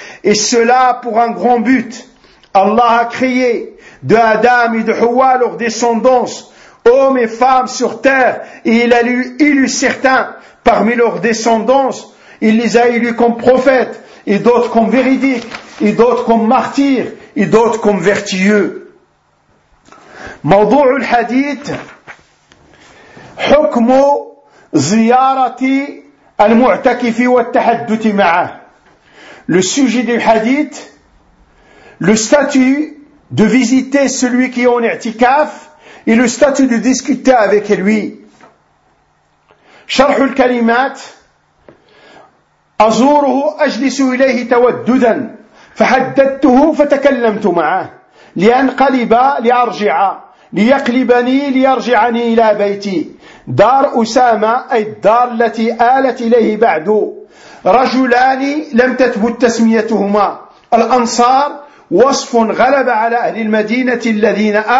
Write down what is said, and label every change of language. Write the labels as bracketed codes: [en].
[fr] Et cela pour un grand but. Allah a créé de Adam et de Hawa leur descendance, hommes et femmes sur terre, et il a élu certains parmi leurs descendances. Il les a élus comme prophètes, et d'autres comme véridiques, et d'autres comme martyrs, et d'autres comme vertueux. [ar] موضوع الحديث حكم زيارة المعتكف والتحدث معه. [fr] Le sujet du hadith, le statut de visiter celui qui est en i'tikaf et le statut de discuter avec lui. [ar] شرح الكلمات أزوره أجلس إليه توددا فحدثته فتكلمت معه لأنقلب لأرجع ليقلبني ليرجعني إلى بيتي دار أسامة أي الدار التي آلت إليه بعد رجلان لم تثبت تسميتهما الأنصار وصف غلب على أهل المدينة الذين